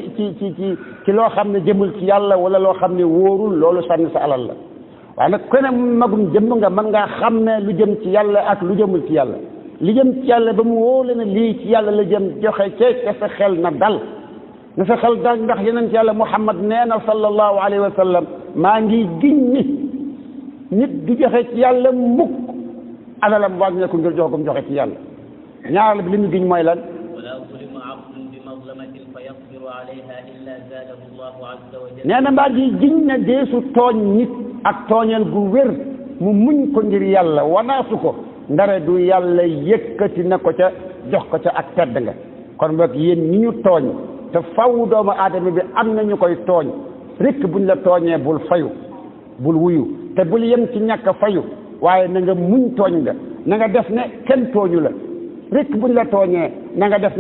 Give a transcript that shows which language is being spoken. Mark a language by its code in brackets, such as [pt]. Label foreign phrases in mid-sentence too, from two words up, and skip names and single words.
[wo] ci loo xam ne jëmul ci yàlla wala loo xam ne wóorul loolu sànni sa alal la waaye nag ku ne magum jëmm nga mën ngaa xam ne lu jëm ci yàlla ak lu jëmul ci yàlla li jëm ci yàlla ba mu wóole ne lii ci yàlla la jëm joxe te sa xel na dal na sa xel dal ndax yeneen ci yàlla Muhammad nee na [ar] صلى الله عليه وسلم [wo] maa ngi giñ ni nit du joxe ci yàlla mukk alalam wàññi ko ngir jox ko mu joxe ci yàlla ñaareel bi li mu giñ mooy lan [ar] ولا ظلم عبد بمظلمة فيصبر عليها إلا زاده الله عز وجل [wo] nee na maa ngi giñ ne deesu tooñ nit ak tooñeel gu wér mu muñ ko ngir yàlla wanaasu ko ndare du yàlla yëkkati na ko ca jox ko ca ak tedd nga kon boog yéen ñi ñu tooñ te faw doomu aadama bi am na ñu koy tooñ rek buñ la tooñee bul fayu bul wuyu te bul yem ci ñàkk a fayu waaye na nga muñ tooñ nga na nga def ne kenn tooñu la rek buñ la tooñee na nga def na